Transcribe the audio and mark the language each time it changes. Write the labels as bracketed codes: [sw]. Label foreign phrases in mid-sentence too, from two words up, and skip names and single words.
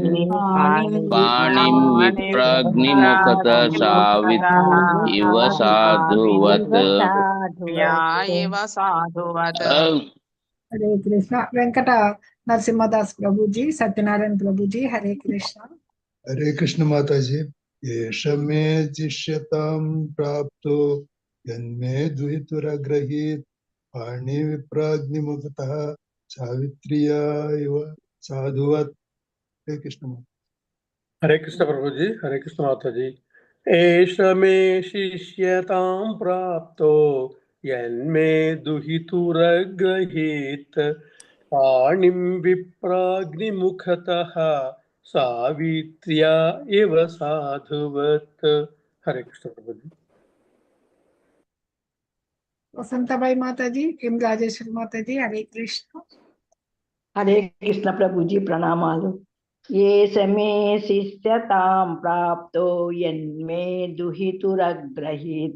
[sa] పాణిం విప్రాగ్నిముఖతః సావిత్ర్యా ఇవ సాధువత్. [te] హరే కృష్ణ. వెంకట నరసింహదాస్ ప్రభుజీ, సత్యనారాయణ ప్రభుజీ, హరే కృష్ణ. [hi] हरे कृष्ण माता जी. [sa] एष मे शिष्यतां प्राप्तो यन्मे दुहितुरग्रहीत. पाणि विप्राग्निमुखतः सावित्र्या इव साधुवत्. [hi] हरे कृष्ण माता. हरे कृष्ण प्रभु जी. हरे कृष्ण माता जी. [sa] एष मे शिष्यतां प्राप्तो यन्मे दुहितुरग्रहीत. पाणिं विप्राग्निमुखतः सावित्र्या इव साधुवत्. [hi] हरे कृष्ण प्रभु जी. [te] వసంతబాయి మాతాజీ, ఎం రాజేశ్వరి మాతాజీ, హరే కృష్ణ. హరే కృష్ణ ప్రభుజీ, ప్రణామాలు. [sa] ఏ సమే శిష్యతాం ప్రాప్తో యన్మే దుహితురగ్రహీత్.